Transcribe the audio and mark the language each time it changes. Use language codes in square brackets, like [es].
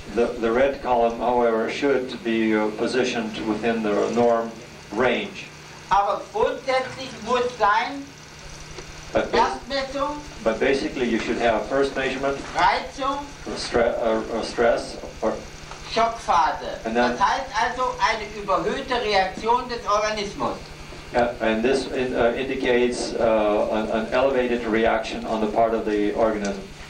[en] The red column, however, should be positioned within the norm range. [de] Aber grundsätzlich muss sein, Erstmessung, [en] But basically you should have first measurement, [de] Reizung, [en] stress, or [de] Schockphase. [en] And then- [de] Das heißt also eine überhöhte Reaktion des Organismus. [en] and this indicates an elevated reaction on the part of the organism